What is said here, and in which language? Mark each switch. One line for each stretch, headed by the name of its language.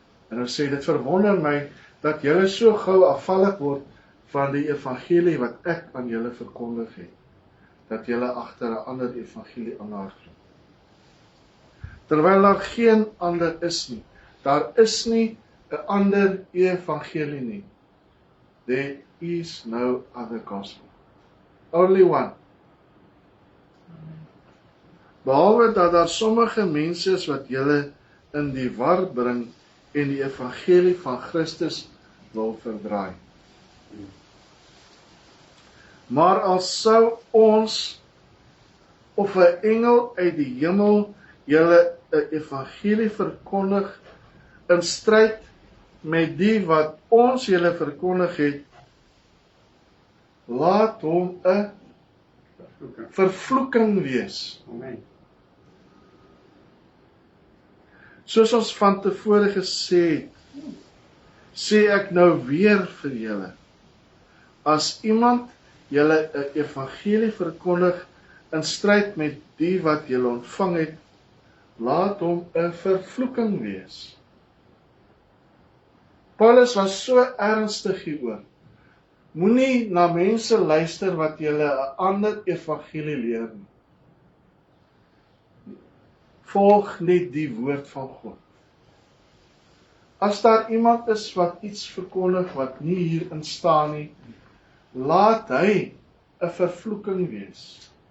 Afrikaans: En hy sê, dit verwonder my dat julle so gou afvallig word van die evangelie wat ek aan julle verkondig het, dat julle agter 'n ander evangelie aanhardloop. Terwyl daar geen ander is nie. Daar is nie 'n ander evangelie nie.
English: There is no other gospel. Only one.
Afrikaans: Behalwe dat daar sommige mense is wat julle in die war bring en die evangelie van Christus wil verdraai. Maar as sou ons of 'n engel uit die hemel julle 'n evangelie verkondig in stryd met die wat ons julle verkondig het, laat hom 'n vervloeking wees. Amen. Soos ons van tevore gesê het, sê ek nou weer vir julle, as iemand julle 'n evangelie verkondig in stryd met die wat julle ontvang het, laat hom 'n vervloeking wees. Paulus was so ernstig hieroor. Moenie na mense luister wat julle 'n ander evangelie leer nie. Volg net die woord van God. As daar iemand is wat iets verkondig wat nie hierin staan nie, laat hy 'n vervloeking wees.